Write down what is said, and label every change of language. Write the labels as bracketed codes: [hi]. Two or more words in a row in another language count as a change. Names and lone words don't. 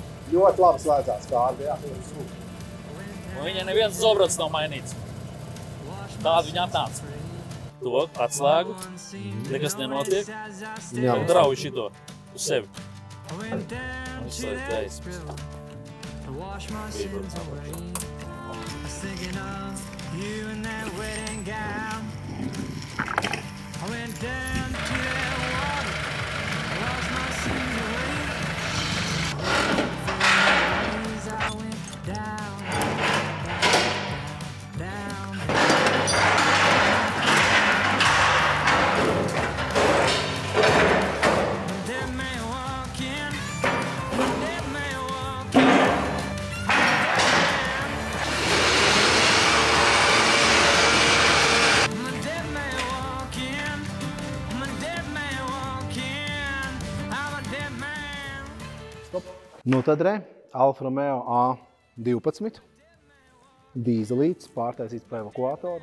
[lv] Ļoti labi slēdzās kārta, jā. Un viņai neviens zobrats nav mainīts. Tādu viņa atnāca. To atslēgu, nekas nenotiek. Jā. Drauju šito uz sevi. Un es slēdzu gaismas. [en] To wash my sins away. I was thinking of you in that wedding gown. I went down to that water. I washed my sins away. For the days I went down, down, down, down. Dead man walking, dead man walking. [lv] Nu tad Alfa Romeo A12, dīzelītis, pārtaisīts pa evakuātoru.